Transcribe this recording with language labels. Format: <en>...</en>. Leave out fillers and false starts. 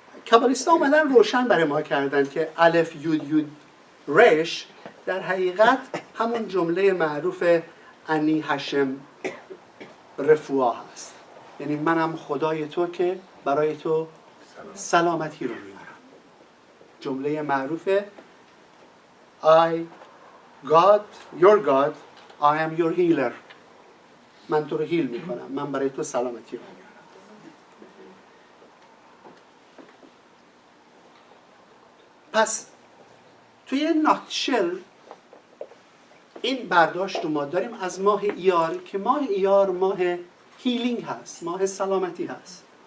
<fa>کابالیست‌ها اومدن روشن برای ما کردن که الف یود یود ریش در حقیقت همون جمله معروف انی هشم رفوا هست. یعنی منم خدای تو که برای تو سلامتی رو میارم. جمله معروف</fa> <en>I God, your God, I am your healer.</en> <fa>من تو رو هیل میکنم. من برای تو سلامتی رو میارم. پس توی ناتشل این برداشت رو ما داریم از ماه ایار که ماه ایار ماه هیلینگ هست، ماه سلامتی هست.</fa>